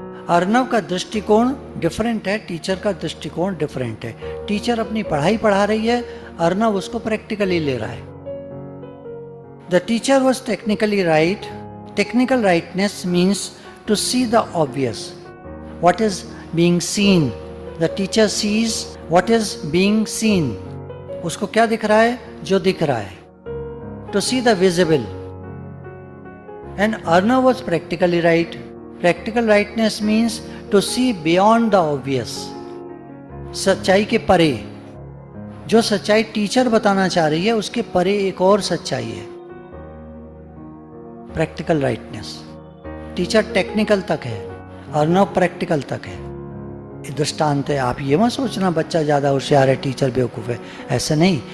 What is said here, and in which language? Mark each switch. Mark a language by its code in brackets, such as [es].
[hi] अर्नव का दृष्टिकोण डिफरेंट है, टीचर का दृष्टिकोण डिफरेंट है। टीचर अपनी पढ़ाई पढ़ा रही है, अर्नव उसको प्रैक्टिकली ले रहा है। [en] The teacher was technically right. Technical rightness means to see the obvious, what is being seen. The teacher sees what is being seen. [hi] उसको क्या दिख रहा है? जो दिख रहा है. [en] To see the visible. And Arnav was practically right. Practical rightness means to see beyond the obvious. [hi] सच्चाई के परे, जो सच्चाई टीचर बताना चाह रही है उसके परे एक और सच्चाई है, प्रैक्टिकल राइटनेस। टीचर टेक्निकल तक है, अर्नव प्रैक्टिकल तक है। दृष्टांत है, आप ये मत सोचना बच्चा ज़्यादा होशियार है, टीचर बेवकूफ़ है, ऐसा नहीं।